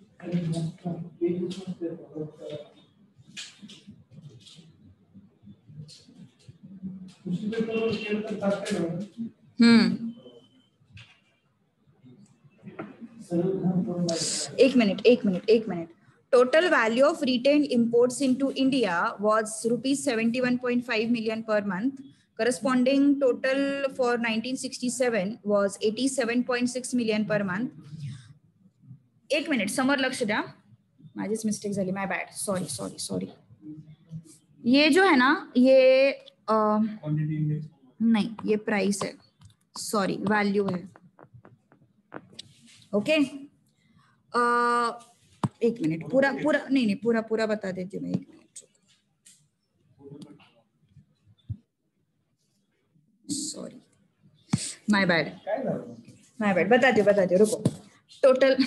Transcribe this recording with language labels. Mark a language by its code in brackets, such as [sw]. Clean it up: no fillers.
[hi] एक minute, [en] total value of retained imports into India was rupees 71.5 million per month, corresponding total for 1967 was 87.6 million per month. [mr] एक minute समोर लक्ष द्या, माझीच mistake झाली, [en] My bad, sorry. [hi] ये जो है ना, ये नहीं ये प्राइस है, सॉरी वैल्यू है, ओके एक मिनट, पूरा नहीं पूरा बता देती हूँ मैं, एक मिनट, [en] sorry my bad, [hi] बताती हूँ रुको।